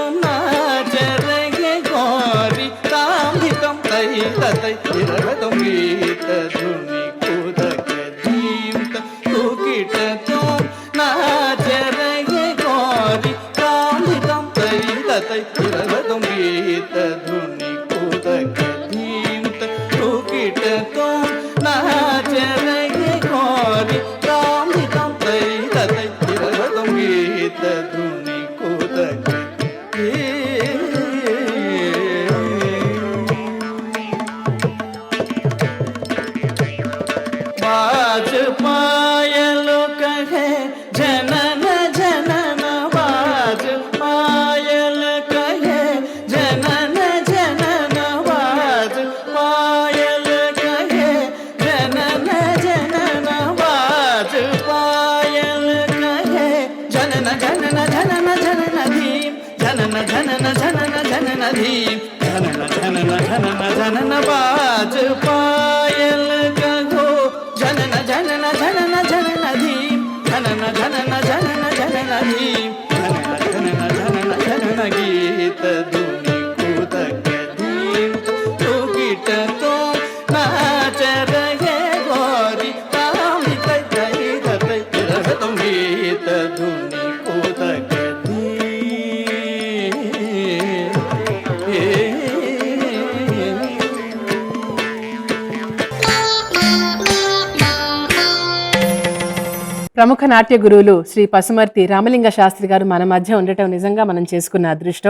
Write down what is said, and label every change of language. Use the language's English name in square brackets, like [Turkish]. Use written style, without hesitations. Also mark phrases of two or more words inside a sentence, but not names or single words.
[Hindi] नाचरगे गोरी तांधितं तै तै तिरहतं गीत धुनि कूतक दींत रुकिटतो नाचरगे गोरी तांधितं तै तै तिरहतं गीत धुनि कूतक दींत रुकिटतो नाचरगे गोरी तांधितं तै तै तिरहतं गीत धुनि कूतक बाज पायलो कहे जनन जनन बाज पायल कहे जनन जनन बाज पायल कहे जनन जनन बाज पायल कहे जनन जनन जनन जनन धीम जनन जनन जनन जनन धीम जनन जनन जनन जनन बाज पायल कहो जनन जनन जनन जनन धीम जनन जनन जनन जनन धीम जनन जनन जनन जनन गीत धुनि कूतक दींत रुकिटतो नाचरगे गोरी तांधित तै तै तिरहतं गीत धुनि कूतक [Telugu] ప్రముఖ నాట్య గురువులు శ్రీ పసుమర్తి రామలింగ శాస్త్రి గారు మన మధ్య ఉండటం నిజంగా మనం చేసుకున్న అదృష్టం.